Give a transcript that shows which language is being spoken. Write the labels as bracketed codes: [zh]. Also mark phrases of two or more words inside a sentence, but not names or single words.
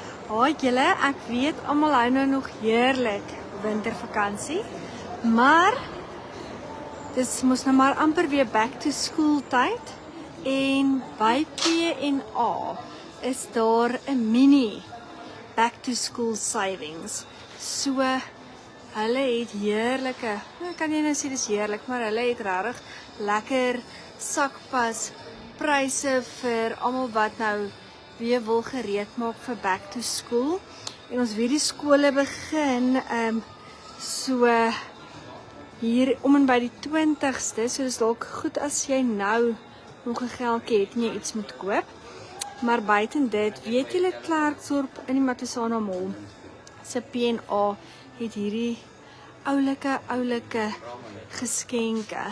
[af] Haai julle, ek weet almal hou nou nog heerlik wintervakansie, maar dis mos nou maar amper weer [en] back to school [af] tyd en by P&A is daar 'n [en] mini back to school savings. [af] So hulle het heerlike, ek kan nie nou sê dis heerlik, maar hulle het regtig lekker sakpas pryse vir almal wat nou weer wil gereed maak vir [en] back to school. [af] En ons weet die skole begin so hier om en by die 20ste, so dis dalk goed as jy nou nog 'n geldjie het en jy iets moet koop. Maar buiten dit, weet julle Klerksdorp in die Matlosana Mall se P&A het hierdie oulike geskenke.